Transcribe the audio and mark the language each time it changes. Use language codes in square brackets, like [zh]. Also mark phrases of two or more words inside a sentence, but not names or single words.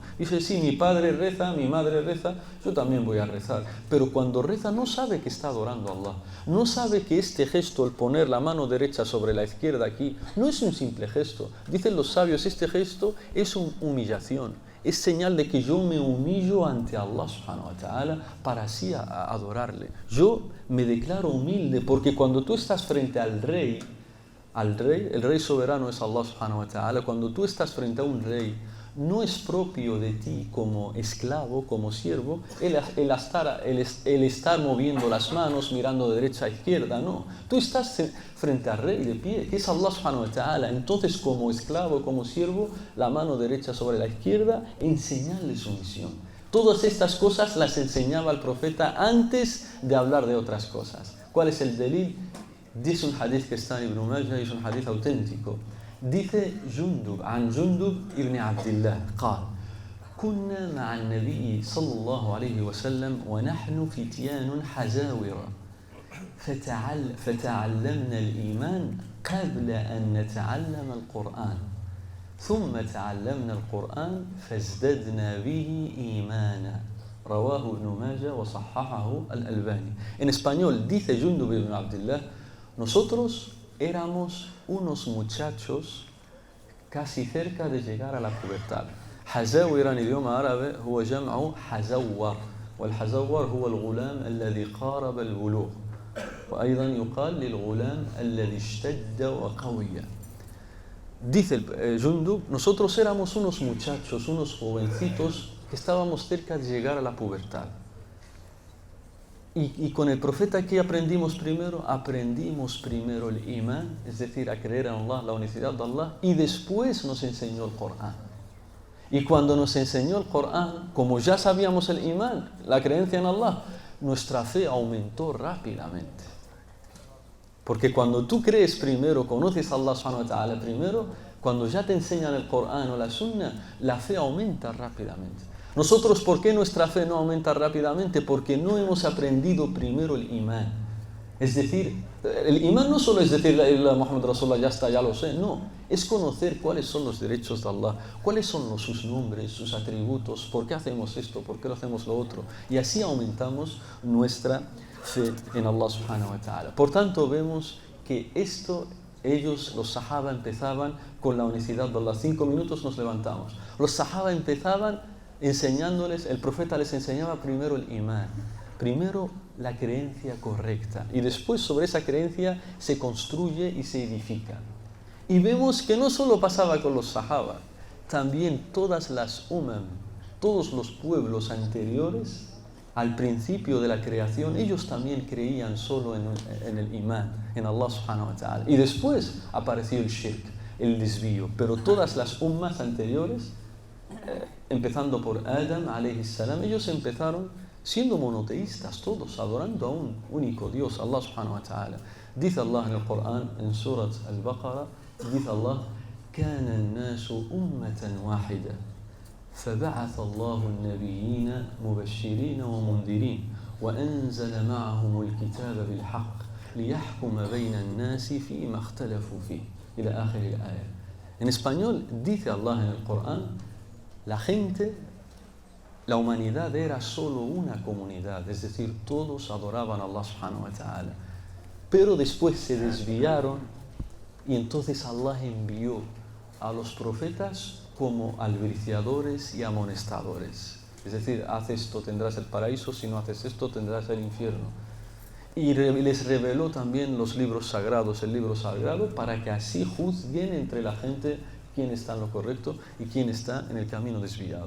[es] Dice, sí, mi padre reza, mi madre reza, yo también voy a rezar. Pero cuando reza no sabe que está adorando a Allah. No sabe que este gesto, el poner la mano derecha sobre la izquierda aquí, no es un simple gesto. Dicen los sabios, este gesto es una humillación. Es señal de que yo me humillo ante Allah [ar] سبحانه وتعالى [es] para así adorarle. Yo me declaro humilde porque cuando tú estás frente al rey, el rey soberano es Allah [ar] سبحانه وتعالى, [es] cuando tú estás frente a un rey, no es propio de ti como esclavo, como siervo, el estar moviendo las manos, mirando de derecha a izquierda, no. Tú estás frente al rey de pie, que es Allah [ar] سبحانه وتعالى. [es] Entonces, como esclavo, como siervo, la mano derecha sobre la izquierda, enseñarle su misión. Todas estas cosas las enseñaba el profeta antes de hablar de otras cosas. ¿Cuál es el delil? Dice un hadith que está en Ibn Majah y es un hadith auténtico. [ar] Dice Jundub, عن جندب ابن عبد الله قال كنا مع النبي صلى الله عليه وسلم ونحن فتيان حزاورة فتعلمنا الإيمان قبل أن نتعلم القرآن ثم تعلمنا القرآن فازددنا به إيمانا رواه ابن ماجه وصححه الألباني. [es] En español dice Jundub ibn Abdullah, nosotros éramos unos muchachos casi cerca de llegar a la pubertad. [ar] حزاور [es] en idioma árabe [ar] هو جمع حزور والحزور هو الغلام الذي قارب البلوغ وأيضا يقال للغلام الذي اشتد وقوي. [es] Dice Jundub, nosotros éramos unos muchachos, unos jovencitos que estábamos cerca de llegar a la pubertad. Y con el profeta, ¿qué aprendimos primero? Aprendimos primero el imán, es decir, a creer en Allah, la unicidad de Allah, y después nos enseñó el Corán. Y cuando nos enseñó el Corán, como ya sabíamos el imán, la creencia en Allah, nuestra fe aumentó rápidamente. Porque cuando tú crees primero, conoces a Allah [ar] سبحانه وتعالى [es] primero, cuando ya te enseñan el Corán o la Sunna, la fe aumenta rápidamente. Nosotros, ¿por qué nuestra fe no aumenta rápidamente? Porque no hemos aprendido primero el imán. Es decir, el imán no solo es decir [ar] لا إله محمد رسول الله, [es] ya está, ya lo sé, no. Es conocer cuáles son los derechos de Allah, cuáles son sus nombres, sus atributos, por qué hacemos esto, por qué lo hacemos lo otro. Y así aumentamos nuestra fe en Allah [ar] سبحانه وتعالى. [es] Por tanto, vemos que ellos, los sahaba, empezaban con la unicidad de Allah. 5 minutos nos levantamos. Los sahaba empezaban enseñándoles, el profeta les enseñaba primero el imán, primero la creencia correcta, y después sobre esa creencia se construye y se edifica. Y vemos que no solo pasaba con los sahaba, también todas las todos los pueblos anteriores, al principio de la creación, ellos también creían solo en el imán, en Allah [ar] سبحانه وتعالى. [es] Y después apareció el shirk, el desvío. Pero todas las ummas anteriores, empezando por Adam [ar] عليه السلام, [es] ellos empezaron siendo monoteístas todos, adorando a un único Dios, [ar] الله سبحانه وتعالى. [es] Dice Allah en el Corán, en Surat al-Baqarah, dice Allah, [ar] كان الناس أمة واحدة فبعث الله النبيين مبشرين ومنذرين وأنزل معهم الكتاب بالحق ليحكم بين الناس فيما اختلفوا فيه إلى آخر الآية. [es] En español dice Allah en el Corán, la gente la humanidad era solo una comunidad, es decir, todos adoraban a Allah [ar] سبحانه وتعالى. [es] Pero después se desviaron y entonces Allah envió a los profetas como albriciadores y amonestadores. Es decir, haz esto, tendrás el paraíso, si no haces esto, tendrás el infierno. Y les reveló también los libros sagrados, el libro sagrado, para que así juzguen entre la gente quién está en lo correcto y quién está en el camino desviado.